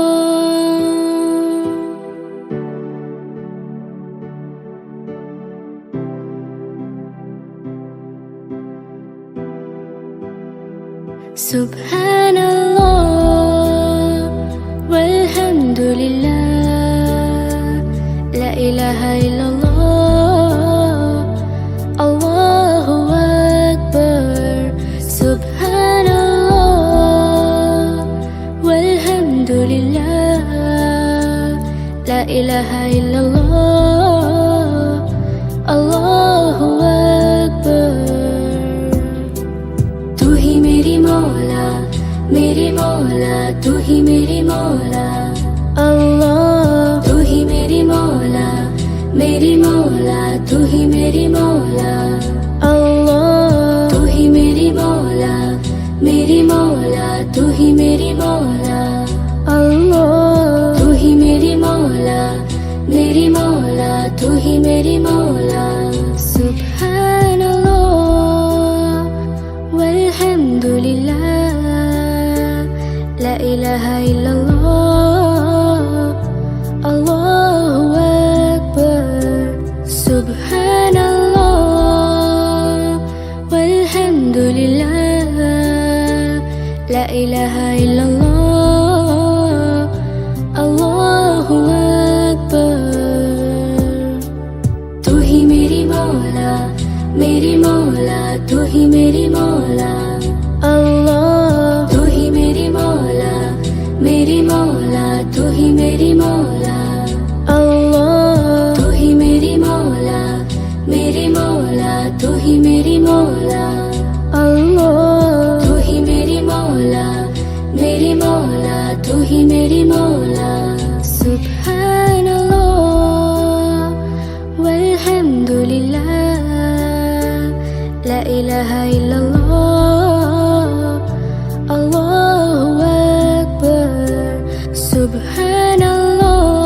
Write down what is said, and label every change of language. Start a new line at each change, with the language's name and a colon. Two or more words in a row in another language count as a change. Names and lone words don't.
Arabic: سبحان الله، والحمد لله، لا إله إلا الله، الله أكبر. سبحان الله، والحمد لله، لا إله إلا الله، الله أكبر.
Urdu: میری مولا تو ہی میری مولا اللہ تو ہی میری مولا تو ہی میری مولا اللہ تو ہی میری مولا تو ہی میری مولا اللہ تو ہی میری مولا تو ہی میری مولا
Arabic: سبحان الله والحمد لله، لا إله إلا الله، الله أكبر. سبحان الله والحمد لله، لا إله إلا الله، الله أكبر.
Urdu: تو ہی میری مولا، تو ہی میری مولا، اللہ تو ہی میری مولا، تو ہی میری مولا، اللہ تو ہی میری مولا، تو ہی میری مولا، اللہ تو ہی میری مولا، تو ہی میری مولا.
Arabic: سبحان الله والحمد لله، لا إله إلا الله، الله أكبر. Subhanallah